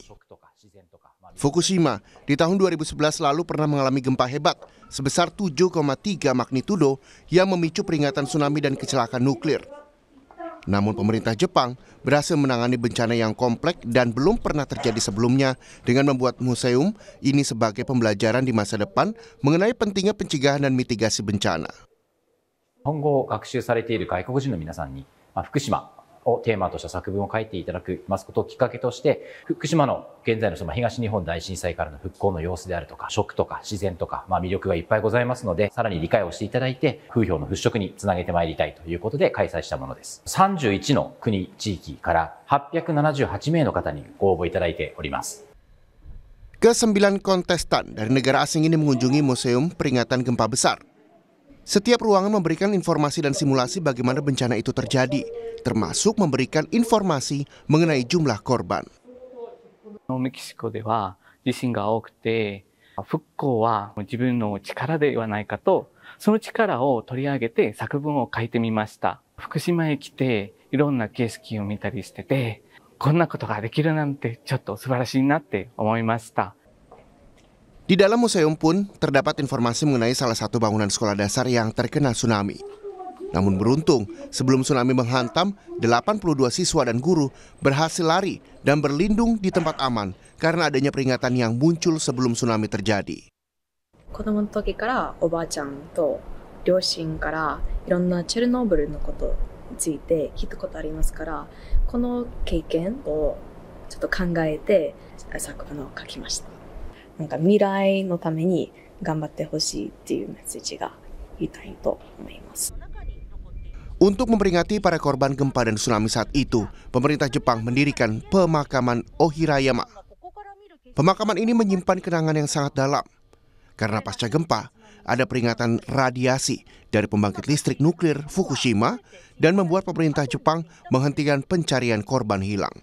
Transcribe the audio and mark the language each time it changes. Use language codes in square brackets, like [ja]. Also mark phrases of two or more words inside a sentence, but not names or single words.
[id] Fukushima di tahun 2011 lalu pernah mengalami gempa hebat sebesar 7,3 magnitudo yang memicu peringatan tsunami dan kecelakaan nuklir. Namun pemerintah Jepang berhasil menangani bencana yang kompleks dan belum pernah terjadi sebelumnya dengan membuat museum ini sebagai pembelajaran di masa depan mengenai pentingnya pencegahan dan mitigasi bencana. [ja] 今後学習されている外国人の皆さんに、福島をテーマとした作文を書いていただきますことをきっかけとして、福島の現在の東日本大震災からの復興の様子であるとか、食とか自然とか、魅力がいっぱいございますので、さらに理解をしていただいて、風評の払拭につなげてまいりたいということで開催したものです。31の国地域から878名の方にご応募いただいております。 [id] Ke-9 kontestan dari negara asing ini mengunjungi Museum Peringatan Gempa Besar. Setiap ruangan memberikan informasi dan simulasi bagaimana bencana itu terjadi, termasuk memberikan informasi mengenai jumlah korban. [ja] メキシコでは地震が多くて、復興は自分の力ではないかと、その力を取り上げて作文を書いてみました。福島へ来ていろんな景色を見たりしてて、こんなことができるなんてちょっと素晴らしいなって思いました。 [id] Di dalam museum pun terdapat informasi mengenai salah satu bangunan sekolah dasar yang terkena tsunami. Namun beruntung, sebelum tsunami menghantam, 82 siswa dan guru berhasil lari dan berlindung di tempat aman karena adanya peringatan yang muncul sebelum tsunami terjadi. [ja] 子供の時からおばあちゃんと両親からいろんなチェルノブイリのことについて聞いたことありますから、この経験をちょっと考えて作文を書きました。なんか未来のために頑張ってほしいっていうメッセージが言いたいと思います。 [id] Untuk memperingati para korban gempa dan tsunami saat itu, pemerintah Jepang mendirikan pemakaman Ohirayama. Pemakaman ini menyimpan kenangan yang sangat dalam. Karena pasca gempa, ada peringatan radiasi dari pembangkit listrik nuklir Fukushima dan membuat pemerintah Jepang menghentikan pencarian korban hilang.